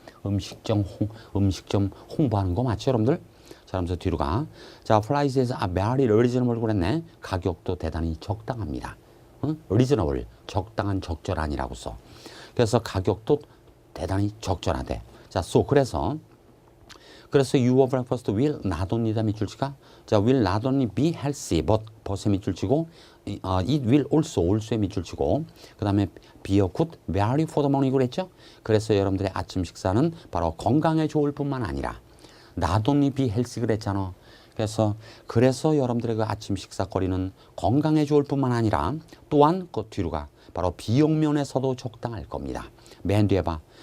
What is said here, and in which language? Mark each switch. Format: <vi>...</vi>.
<ko>음식점 홍보하는 거 맞죠, 여러분들? 자, 그러면서 뒤로 가. 자, 프라이스에서</ko> <en>very reasonable</en> <ko>그랬네. 가격도 대단히 적당합니다. reasonable, 적당한 적절한이라고 써. 그래서 가격도 대단히 적절하대.</ko> <en>자, 그래서 your breakfast will not only</en> <ko>밑줄 치가</ko> <en>자, will not only be healthy but</en> <ko>벗에 밑줄 치고</ko> <en>it will also의</en> <ko>밑줄 치고 그 다음에</ko> <en>be a good value for the money</en> <ko>그랬죠? 그래서 여러분들의 아침 식사는 바로 건강에 좋을 뿐만 아니라</ko> <en>not only be healthy</en> <ko>그랬잖아. 그래서 여러분들의 그 아침 식사거리는 건강에 좋을 뿐만 아니라 또한 그 뒤로 가 바로 비용 면에서도 적당할 겁니다. 맨 뒤에 봐.</ko>